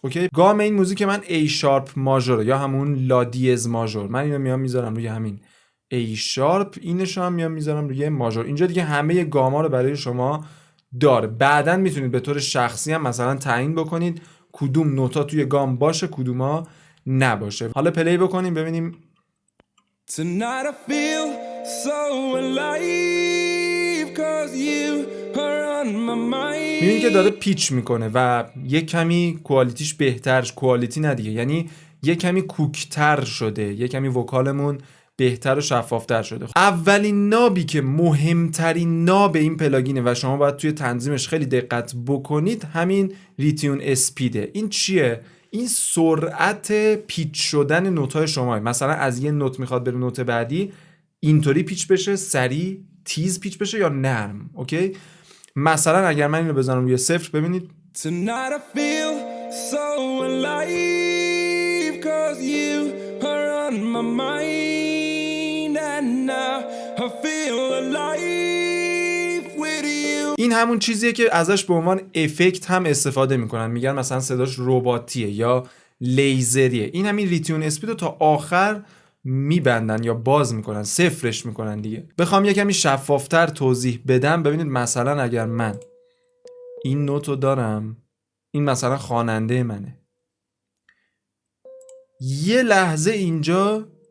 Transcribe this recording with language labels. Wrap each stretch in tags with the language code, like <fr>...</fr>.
<fa>اوکی، گام این موزیک من A شارپ ماژور یا همون لا دیز ماژور. من اینو میام میذارم روی همین A شارپ، اینش هم میام میذارم روی ماژور. اینجا دیگه همه گاما رو برای شما داره. بعدن میتونید به طور شخصی هم مثلا تعیین بکنید کدوم نوتا توی گام باشه کدوما نباشه. حالا پلی بکنیم ببینیم.</fa> <en>Tonight I feel so alive 'cause you are on my mind.</en> <fa>میبینید که داره پیچ میکنه و یه کمی کوالیتیش بهتر، کوالیتی نه دیگه، یعنی یه کمی کوکتر شده، یه کمی وکالمون بهتر و شفافتر شده. اولین نابی که مهمترین ناب این پلاگینه و شما باید توی تنظیمش خیلی دقت بکنید همین ریتیون اسپیده. این چیه؟ این سرعت پیچ شدن نوت‌های شما. مثلا از یه نوت میخواد بره نوت بعدی اینطوری پیچ بشه، سریع تیز پیچ بشه یا نرم. اوکی، مثلا اگر من اینو بزنم روی 0 ببینید</fa> <en>Tonight I feel so alive 'cause you are on my mind and now I feel alive with you.</en> <fa>این همون چیزیه که ازش به عنوان افکت هم استفاده میکنن، میگن مثلا صداش رباتیه یا لیزریه. این همین ریتیون اسپید رو تا آخر میبندن یا باز میکنن، صفرش میکنن دیگه. بخوام یه کمی شفافتر توضیح بدم، ببینید مثلا اگر من این نوتو دارم، این مثلا خواننده منه، یه لحظه اینجا</fa>